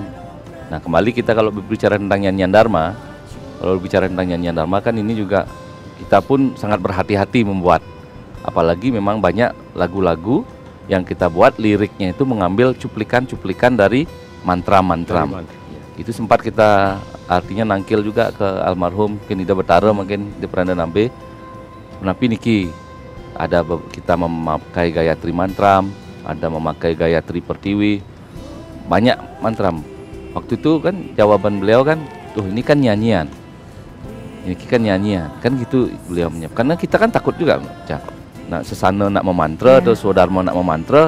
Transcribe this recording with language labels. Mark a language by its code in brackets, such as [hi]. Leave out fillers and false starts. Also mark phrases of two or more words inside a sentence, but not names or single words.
[id] Nah kembali kita kalau berbicara tentang nyanyian Dharma, kan ini juga kita pun sangat berhati-hati membuat, apalagi memang banyak lagu-lagu yang kita buat liriknya itu mengambil cuplikan-cuplikan dari mantra-mantra. Itu sempat kita artinya nangkil juga ke almarhum Kinida Betara mungkin di Peranda Nambe. Tapi niki ada kita memakai Gayatri Mantram, ada memakai Gayatri Pertiwi, banyak mantram. Waktu itu kan jawaban beliau kan, tuh ini kan nyanyian, kan gitu beliau menyiapkan. Karena kita kan takut juga, nah sesana nak memantra atau Swadarma nak memantra,